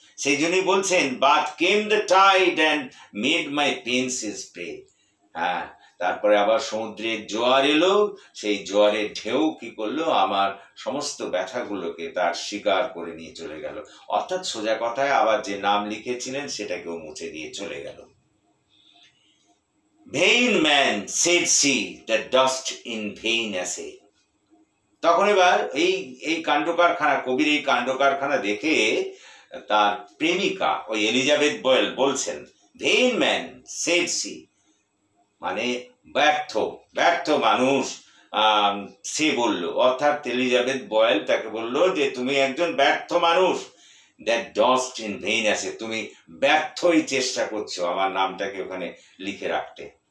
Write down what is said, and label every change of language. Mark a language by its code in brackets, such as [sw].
[bn] সেই জন্যই বলছেন [en] But came the tide and made my pains his prey. [bn] হ্যাঁ, তারপরে আবার সমুদ্রের জোয়ার এলো, সেই জোয়ারের ঢেউ কি করলো, আমার সমস্ত ব্যথাগুলোকে তার শিকার করে নিয়ে চলে গেল। অর্থাৎ সোজা কথায় আবার যে নাম লিখেছিলেন সেটাকেও মুছে দিয়ে চলে গেল। [en] Vain man, said she, that dost in vain essay. [bn] তখন এবার এই কাণ্ড কারখানা, কবির এই কাণ্ড কারখানা দেখে তার প্রেমিকা ওই এলিজাবেথ বয়েল বলছেন [en] vain man, said she, [bn] মানে ব্যর্থ মানুষ সে বলল, অর্থাৎ এলিজাবেথ বয়েল তাকে বলল যে তুমি একজন ব্যর্থ মানুষ, [en] that dost in vain আছে, [bn] তুমি ব্যর্থই চেষ্টা করছো আমার নামটাকে ওখানে লিখে রাখতে।